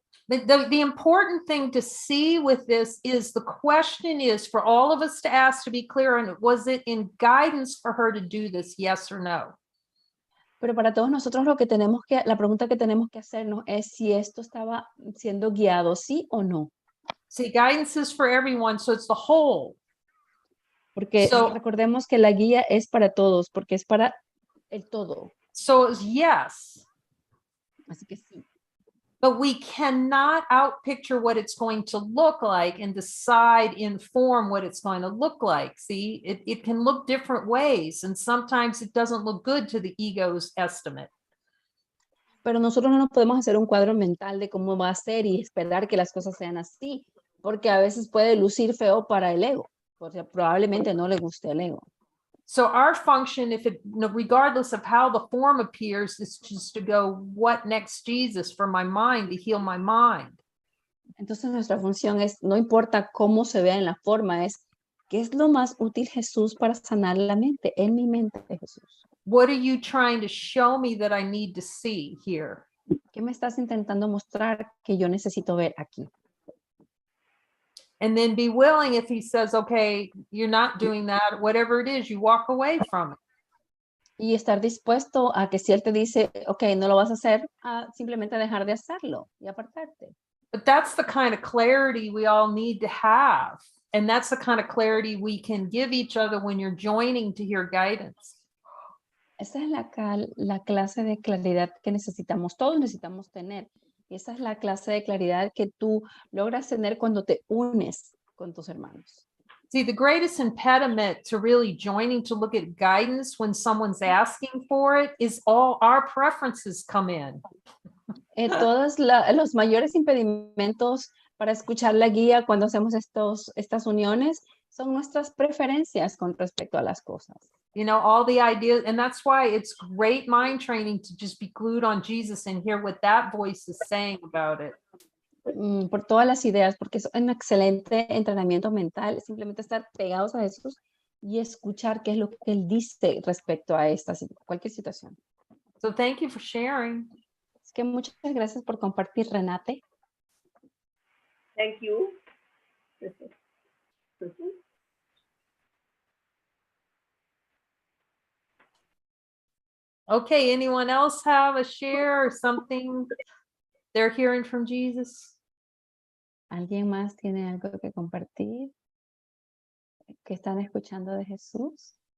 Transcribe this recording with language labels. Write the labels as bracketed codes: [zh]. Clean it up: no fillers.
[en] The important thing to see with this is the question is for all of us to ask, to be clear on it, was it in guidance for her to do this, yes or no? [es] Pero para todos nosotros la pregunta que tenemos que hacernos es si esto estaba siendo guiado, sí o no. [en] See, guidance is for everyone, so it's the whole. [es] Porque recordemos que la guía es para todos, porque es para el todo. [en] So it's yes. [es] Así que sí. [en] But we cannot outpicture what it's going to look like and decide in form what it's going to look like. See, it can look different ways, and sometimes it doesn't look good to the ego's estimate. [es] Pero nosotros no nos podemos hacer un cuadro mental de cómo va a ser y esperar que las cosas sean así, porque a veces puede lucir feo para el ego, porque probablemente no le guste al ego. [en] So our function, regardless of how the form appears, is just to go, what next, Jesus, for my mind, to heal my mind. [es] Entonces nuestra función es, no importa cómo se vea en la forma, es ¿qué es lo más útil, Jesús, para sanar la mente? En mi mente, Jesús. [en] What are you trying to show me that I need to see here? [es] ¿Qué me estás intentando mostrar que yo necesito ver aquí? [en] And then be willing, if he says, okay, you're not doing that, whatever it is, you walk away from it. [es] Y estar dispuesto a que si él te dice, ok, no lo vas a hacer, a simplemente dejar de hacerlo y apartarte. [en] But that's the kind of clarity we all need to have. And that's the kind of clarity we can give each other when you're joining to hear guidance. [es] Esa es la clase de claridad que necesitamos, todos necesitamos tener. Y esa es la clase de claridad que tú logras tener cuando te unes con tus hermanos. [en] See, the greatest impediment to really joining to look at guidance when someone's asking for it is all our preferences come in. [es] Todos los mayores impedimentos para escuchar la guía cuando hacemos estas uniones son nuestras preferencias con respecto a las cosas. [en] You know, all the ideas, and that's why it's great mind training to just be glued on Jesus and hear what that voice is saying about it. [es] Por todas las ideas, porque es un excelente entrenamiento mental, simplemente estar pegados a Jesús y escuchar qué es lo que Él dice respecto a cualquier situación. [en] So thank you for sharing. [es] Es que muchas gracias por compartir, Renate. [en] Thank you. Okay, anyone else have a share or something they're hearing from Jesus? [es] ¿Alguien más tiene algo que compartir? ¿Que están escuchando de Jesús?